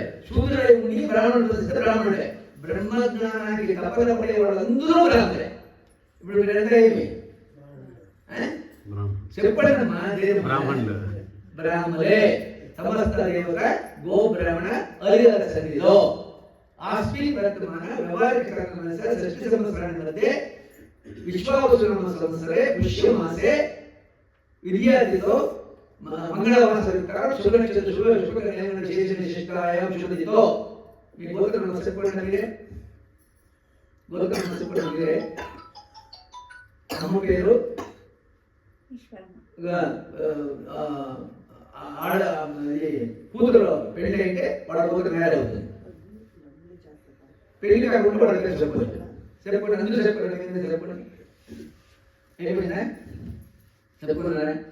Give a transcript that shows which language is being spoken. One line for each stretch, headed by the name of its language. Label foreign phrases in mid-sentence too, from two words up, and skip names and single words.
Telugu: శూద్రుడే ఉండి బ్రాహ్మణుడు పొందితే బ్రాహ్మణుడే. బ్రహ్మజ్ఞానానికి తప్పన పడే వాళ్ళందరూ బ్రాహ్మణులే. ఇప్పుడు మీరంతా ఏమి చెప్పండి అమ్మా? బ్రాహ్మణులు బ్రాహ్మణులే. సమస్త దేవత గో బ్రాహ్మణ హరిహర సన్నిధిలో.
Sanskrit: आस्मिन् वर्तमान व्यवहारिक कालस्य षष्ठसंवत्सराणि मध्ये विश्वावसुनाम संवत्सरे पुष्यमासे विद्यादितो मंगलवासरुकार शुभनक्षत्र शुभकर्णेन विशेषनिष्ठायां शुभदितो
Telugu: మీ గోత్రం చెప్పండి మీరే గోత్రం చెప్పండి మీరే అమ్మ పేరు ఆడ కూతురు పెళ్లి అయితే వాళ్ళ కూతురు మ్యారేజ్ అవుతుంది పెళ్లి కాకుండా వాళ్ళ పేరు చెప్పండి చెప్పండి అందరూ చెప్పండి మీరు చెప్పండి ఏమైనా చెప్పుకున్నారా